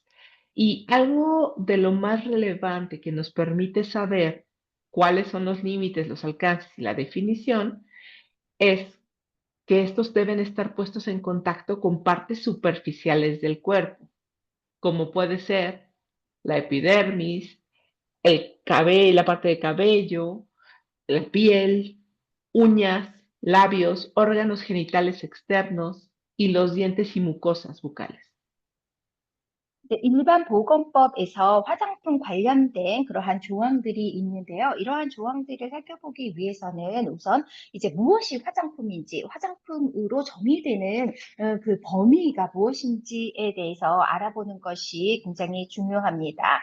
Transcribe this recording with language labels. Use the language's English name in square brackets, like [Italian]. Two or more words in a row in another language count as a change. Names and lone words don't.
[Spanish] Y algo de lo más relevante que nos permite saber cuáles son los límites, los alcances y la definición es que estos deben estar puestos en contacto con partes superficiales del cuerpo, como puede ser la epidermis, el cabello, la parte de cabello, la piel, uñas, labios, órganos genitales externos y los dientes y mucosas bucales. [Korean] 네, 일반 보건법에서 화장품 관련된 그러한 조항들이 있는데요. 이러한 조항들을 살펴보기 위해서는 우선 이제 무엇이 화장품인지, 화장품으로 정의되는 그 범위가 무엇인지에 대해서 알아보는 것이 굉장히 중요합니다.